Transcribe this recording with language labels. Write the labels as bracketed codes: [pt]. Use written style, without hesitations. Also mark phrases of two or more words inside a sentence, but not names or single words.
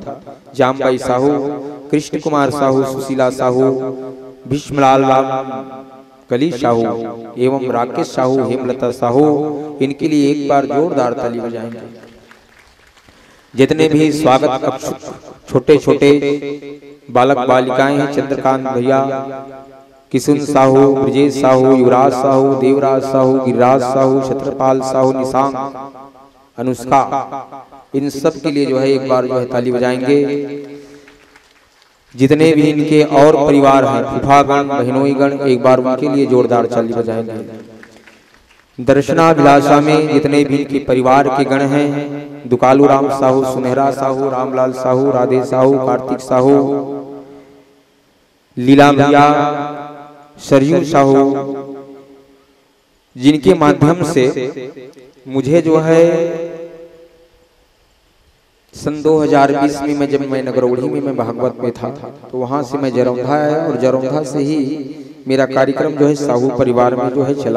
[hi] जामबाई साहू, कृष्ण कुमार साहू, सुशीला साहू, भीष्मलाल राम कली साहू एवं राकेश साहू, हेमलता साहू, इनके लिए एक बार जोरदार ताली बजाएंगे। जितने भी स्वागत कक्ष छोटे छोटे बालक बालिकाएं हैं, चंद्रकांत भैया, किशुन साहू, ब्रजेश साहू, युवराज साहू, देवराज साहू, गिरिराज साहू, छत्रपाल साहू, निशांग, अनुष्का, इन सब के लिए जो है एक बार जो है ताली बजाएंगे। जितने भी इनके और परिवार हैं, फूफागण, बहनोईगण, एक बार उनके लिए जोरदार ताली बजाएंगे। दर्शनाभिलाषा में जितने भी इनके परिवार के गण हैं, दुकालू राम साहू, सुनहरा साहू, रामलाल साहू, राधे साहू, कार्तिक साहू, लीला भैया, सरयू साहू, जिनके माध्यम से मुझे जो है सन 2020 में जब मैं नगरौड़ी में मैं भागवत में था, तो वहां से मैं जरौंधा आया और जरौंधा से ही मेरा कार्यक्रम जो है साहू परिवार में जो है चला।